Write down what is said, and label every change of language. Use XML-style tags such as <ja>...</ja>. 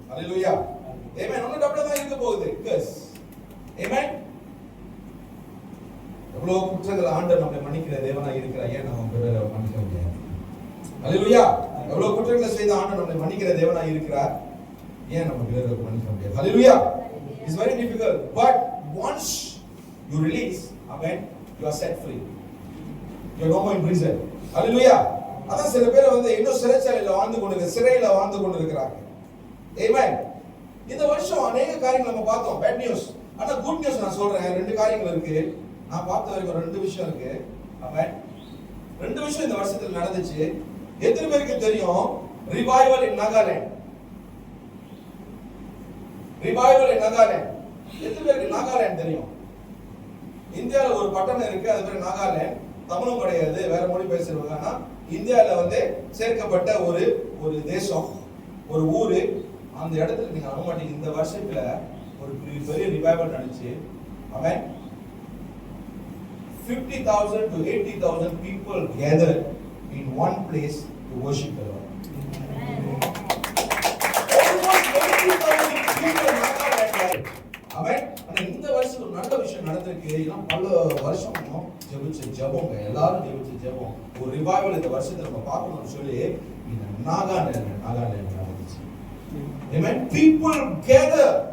<ta>ஹல்லேலூயா. ஆமென். இன்னும் டபுளா தான் இருக்க போகுது. எஸ். ஆமென். எவ்வளவு குற்றங்கள் ஆண்டவர் நம்மை மன்னிக்கிற தேவனா இருக்கிறார், ஏன் நம்ம பிறரை மன்னிக்க முடியாது? ஹல்லேலூயா. எவ்வளவு குற்றங்களை செய்த ஆண்டவர் நம்மை மன்னிக்கிற தேவனா இருக்கிறார், ஏன் நம்ம பிறரை மன்னிக்க முடியாது? ஹல்லேலூயா.</ta> <en>It's very difficult, but once you release, amen, you are set free. You are no more in prison.</en> <ta>ஹல்லேலூயா. அதான் சில பேர் வந்து இன்னும் சிறைச்சாலையில வாழ்ந்து கொண்டிருக்க, சிறையில வாழ்ந்து கொண்டிருக்கிறாங்க. ஆமென். இந்த வருஷம் அநேக காரியங்கள் நம்ம பார்த்தோம், பேட் நியூஸ். ஆனா குட் நியூஸ் நான் சொல்றேன், ரெண்டு காரியங்கள் இருக்கு. நான் பார்த்த வரைக்கும் ரெண்டு விஷயம் இருக்கு. ஆமென். ரெண்டு விஷயம் இந்த வருஷத்துல நடந்துச்சு. எத்தனை பேருக்கு தெரியும்</ta> <en>Revival in Nagaland? Revival in Nagaland.</en> <ta>எத்தனை பேருக்கு நாகாலாந்து தெரியும்? இந்தியால ஒரு பட்டணம் இருக்கு, அது பேரு நாகாலாந்து. தமிழும் கிடையாது, வேற மொழி பேசுறவங்க. ஆனா இந்தியால வந்து சேர்க்கப்பட்ட ஒரு தேசம், ஒரு ஊரு. அந்த இடத்துல நீங்க நம்ப மாட்டீங்க, இந்த வருஷத்துல ஒரு பெரிய ரிவைவல் நடந்துச்சு. ஆமென்.</ta> <en>50,000 to 80,000 people gathered in one place to worship the Lord. Almost 80,000 people gathered. Amen.</en> <ta>ஆனா இந்த வருஷம் ஒரு நல்ல விஷயம் நடந்திருக்கு. இதெல்லாம் பல வருஷம் ஜெபிச்ச ஜெபங்க, எல்லாரும் ஜெபிச்ச ஜெபம். ஒரு ரிவைவல் இந்த வருஷத்துல நம்ம பார்க்கணும்னு சொல்லி இந்த நாகாலாந்து நடந்துச்சு. Amen.</ta> <en>People gather.</en>